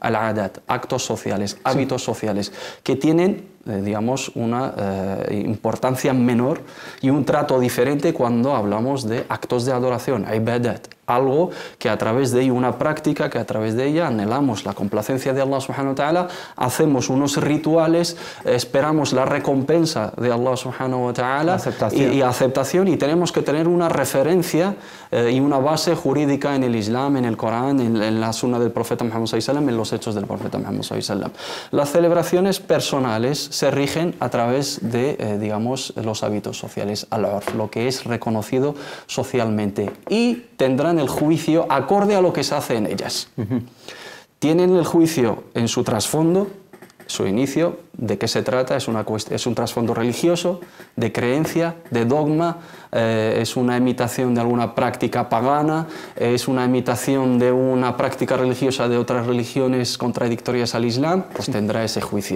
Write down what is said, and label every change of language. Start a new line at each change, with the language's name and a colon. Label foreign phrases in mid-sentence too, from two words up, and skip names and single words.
Arabic: العادات,
Spanish: actos sociales, hábitos sociales, que tienen digamos, una importancia menor y un trato diferente cuando hablamos de actos de adoración, ibadat, algo que a través de ella, una práctica que a través de ella anhelamos la complacencia de Allah
Arabic: سبحانه وتعالى,
Spanish: hacemos unos rituales, esperamos la recompensa de Allah
Arabic: سبحانه وتعالى
Spanish: y aceptación, y tenemos que tener una referencia y una base jurídica en el Islam, en el Corán, en la Sunna del profeta Muhammad
Arabic: صلى الله عليه وسلم,
Spanish: en los hechos del profeta Muhammad
Arabic: صلى الله عليه وسلم.
Spanish: Las celebraciones personales se rigen a través de, digamos, los hábitos sociales, al-urf, lo que es reconocido socialmente, y tendrán el juicio acorde a lo que se hace en ellas. Tienen el juicio en su trasfondo, su inicio, de qué se trata, es un trasfondo religioso, de creencia, de dogma, es una imitación de alguna práctica pagana, es una imitación de una práctica religiosa de otras religiones contradictorias al Islam, pues tendrá ese juicio.